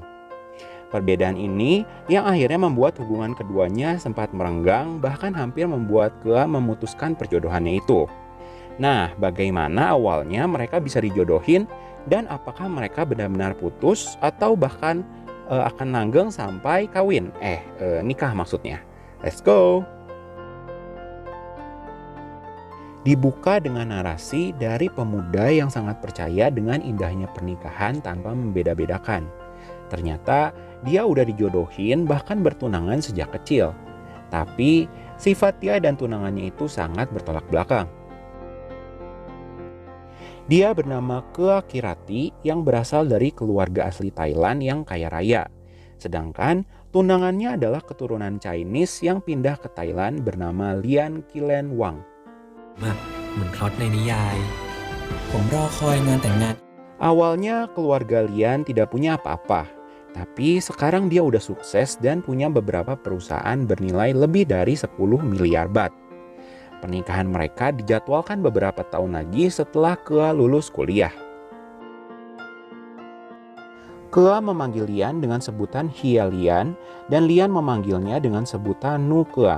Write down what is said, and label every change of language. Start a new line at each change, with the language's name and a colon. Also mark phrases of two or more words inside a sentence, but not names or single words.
Indonesian: Perbedaan ini yang akhirnya membuat hubungan keduanya sempat merenggang, bahkan hampir membuat Kea memutuskan perjodohannya itu. Nah, bagaimana awalnya mereka bisa dijodohin dan apakah mereka benar-benar putus atau bahkan akan langgeng sampai kawin? Nikah maksudnya.
English: Let's go!
Indonesian: Dibuka dengan narasi dari pemuda yang sangat percaya dengan indahnya pernikahan tanpa membeda-bedakan. Ternyata dia udah dijodohin bahkan bertunangan sejak kecil. Tapi sifat dia dan tunangannya itu sangat bertolak belakang. Dia bernama Kea Kirati yang berasal dari keluarga asli Thailand yang kaya raya. Sedangkan tunangannya adalah keturunan Chinese yang pindah ke Thailand bernama Lian Qilen Wang.
Thai: เหมือนพล็อตในนิยายผมรอคอยงานแต่งงาน
Indonesian: Awalnya keluarga Lian tidak punya apa-apa. Tapi sekarang dia udah sukses dan punya beberapa perusahaan bernilai lebih dari 10 miliar baht. Pernikahan mereka dijadwalkan beberapa tahun lagi setelah Kea lulus kuliah. Kea memanggil Lian dengan sebutan Hia Lian dan Lian memanggilnya dengan sebutan Nu Kea.